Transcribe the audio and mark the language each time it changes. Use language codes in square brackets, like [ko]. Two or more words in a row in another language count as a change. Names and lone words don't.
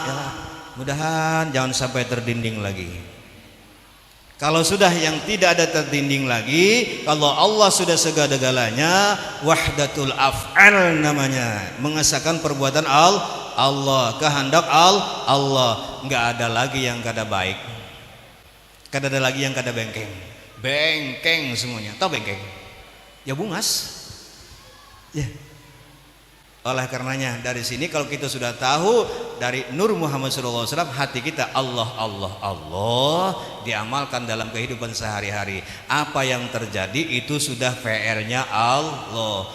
[id] Ya, mudahan jangan sampai terdinding lagi. [bjn] Kalau sudah yang tidak ada terdinding lagi, kalau Allah sudah segala-galanya, [ar] وحدة الأفعال [bjn] namanya, mengesahkan perbuatan Allah, kehendak Allah, nggak ada lagi yang kada baik, kada ada lagi yang kada bengkeng semuanya. Tahu bengkeng? Ya bungas. [id] Ya. Oleh karenanya dari sini kalau kita sudah tahu dari Nur Muhammad SAW, hati kita Allah diamalkan dalam kehidupan sehari-hari. Apa yang terjadi itu sudah PR-nya Allah.